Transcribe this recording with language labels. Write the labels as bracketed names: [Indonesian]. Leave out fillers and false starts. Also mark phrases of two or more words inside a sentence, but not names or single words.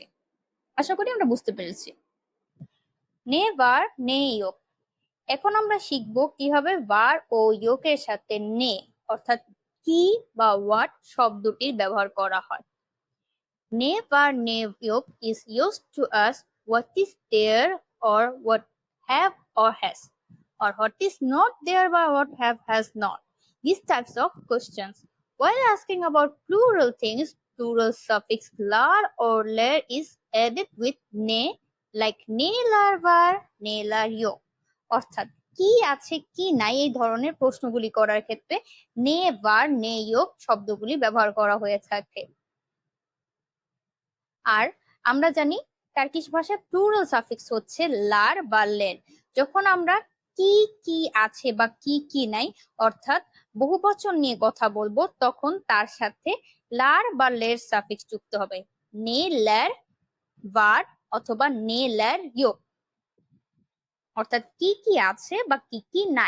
[Bangla] আশা করি আমরা বুঝতে পেরেছি। [Turkish] ne var ne yok. [Bangla] এখন আমরা শিখব কিভাবে বার ও ইয়োকের সাথে নে অর্থাৎ কি বা হোয়াট শব্দটির ব্যবহার করা হয়। [Turkish] ne var ne yok [English] is used to ask what is there or what have or has, or what is not there বা what have has not. These types of questions. While asking about plural things, plural suffix lar or ler is added with ne, like [Turkish] ne lar bar, ne lar yok. [Bangla] অর্থাৎ কি আছে কি নাই এই ধরনের প্রশ্নগুলি করার ক্ষেত্রে [Turkish] ne var ne yok [Bangla] শব্দগুলি ব্যবহার করা হয়ে থাকে। আর আমরা জানি টার্কিশ ভাষায় প্লুরাল সাফিক্স হচ্ছে লার বা লের। যখন আমরা কি কি আছে বা কি কি নাই অর্থাৎ বহুবচন নিয়ে কথা বলবো তখন তার সাথে লার বা লের সাফিক্স যুক্ত হবে, [Turkish] ne ler var [Bangla] অথবা [Turkish] ne ler yok, [Bangla] অর্থাৎ কি কি আছে বা কি কি নাই।